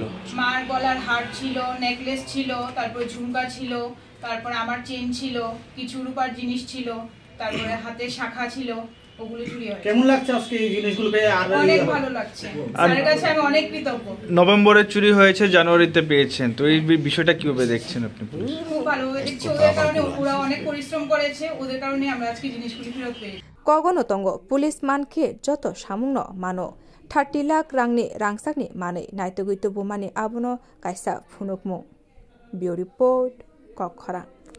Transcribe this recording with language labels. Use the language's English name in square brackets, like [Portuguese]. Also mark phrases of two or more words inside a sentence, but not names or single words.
[Bangla] মার গলার হার ছিল, নেকলেস ছিল, তারপর ঝুমকা ছিল, তারপর আমার চেন ছিল, কিছু রূপার জিনিস ছিল, তারপরে হাতে শাখা ছিল, ওগুলো চুরি হয়েছে। কেমন লাগছে আজকে এই জিনিসগুলো পেয়ে? অনেক ভালো লাগছে। স্যারের কাছে আমি অনেক কৃতজ্ঞ। নভেম্বরে চুরি হয়েছে, জানুয়ারিতে পেয়েছেন, তো এই বিষয়টা কিভাবে দেখছেন আপনি? খুব ভালোভাবে দেখছি। ওদের কারণে ওরা অনেক পরিশ্রম করেছে, ওদের কারণে আমরা আজকে জিনিসগুলি ফেরত পেয়েছি। [Kok Borok] कगनतंग पुलिस मानखे जत सामुंग मानो 30 लाख रांनि रांसाकनि माने नायतुगैतु बुमानि आबुनो कायसा फुनुकमु। बिउ रिपोर्ट कखरा।